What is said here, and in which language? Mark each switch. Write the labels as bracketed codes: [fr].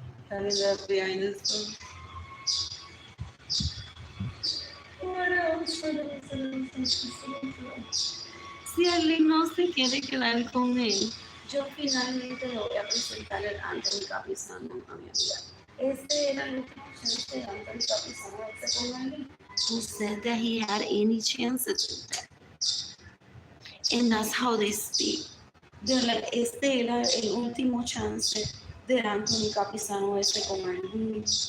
[en] Having that behind this one. What else? [es] Si Arlene no se quiere quedar con él, yo finalmente le voy a presentar el Anthony Capizano a mi amiga. Este era el último chance de Anthony Capizano con Arlene. [en] Who said that he had any chance at that? And that's how they speak. They're like, [es] este era el último chance de Anthony Capizano con Arlene.